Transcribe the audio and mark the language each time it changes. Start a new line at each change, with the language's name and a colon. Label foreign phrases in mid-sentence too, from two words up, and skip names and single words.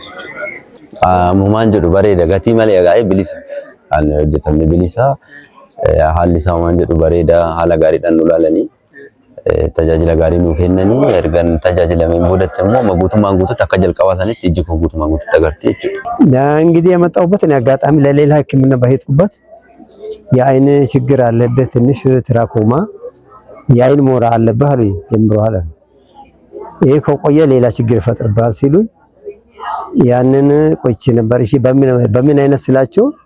Oromo: Ammumaan jedhu bareeda gatii malee egaa bilisa. Haalli hojjetamne bilisa haalli isaa waan jedhu bareeda haala gaariidhaan nu ilaalanii tajaajila gaarii nu kennanii ergan tajaajilameen boodatti immoo guutummaan guututti akka jalqabaa sanitti iji koo guutummaan guututti agarti jechuudha።
Amharic: እንግዲህ የመጣሁበት እኔ አጋጣሚ ለሌላ ሕክምና በሄድኩበት የአይን ችግር አለበት ትንሽ ትራኮማ የአይን ሞራ አለብህ አሉኝ ጀምረዋል። ይሄ ከቆየ ሌላ ችግር ይፈጥርብሃል ሲሉኝ ያንን ቆይቼ ነበር። እሺ በምን አይነት ስላቸው